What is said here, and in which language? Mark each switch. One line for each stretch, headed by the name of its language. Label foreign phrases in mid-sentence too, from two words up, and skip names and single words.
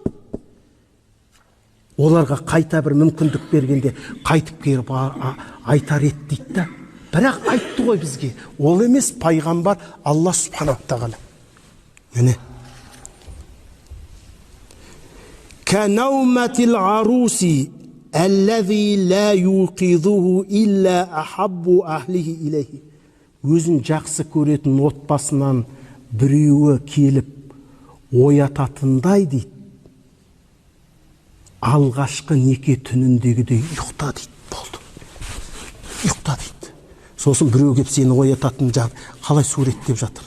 Kazakh: Оларға қайта бір мүмкіндік бергенде қайтып келіп айтар еді дейді да. Бірақ айтты ғой бізге. Ол емес, пайғамбар Алла
Arabic: سبحانه تعالى. Міне. كنومة العروس الذي لا يوقظه إلا أحب أهله إليه.
Kazakh: Өзін жақсы көретін отбасынан біреуі келіп оятатындай дейді. Алғашқы неке түніндегідей ұйықта дейді. Болды. Ұйықта дейді. Сосын біреу келіп сені оятатын жағдай қалай суреттеп жатыр.